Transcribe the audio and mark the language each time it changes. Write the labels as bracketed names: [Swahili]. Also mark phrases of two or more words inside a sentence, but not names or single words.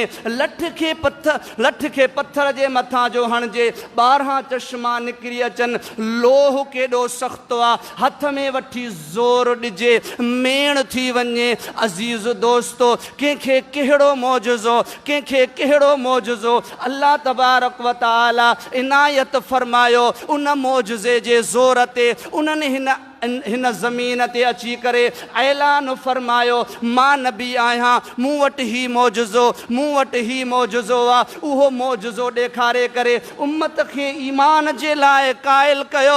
[Sindhi] लठ खे पत्थर जे मथां जो हणिजे 12 चश्मा निकिरी अचनि। लोह केॾो सख़्तु आहे हथ में वठी ज़ोर ॾिजे मेण थी वञे। अज़ीज़ दोस्तो कंहिंखे कहिड़ो मौजज़ो कंहिंखे कहिड़ो मौजज़ो [Arabic] الله تبارك وتعالى [Sindhi] इनायत फरमायो। उन मौजज़े जे ज़ोर ते उन्हनि हिन ज़मीन ते अची करे ऐलान फरमायो मां नबी आहियां मूं वटि ही मौजज़ो आहे। उहो मौजज़ो ॾेखारे करे उम्मत खे ईमान जे लाइ क़ाइल कयो।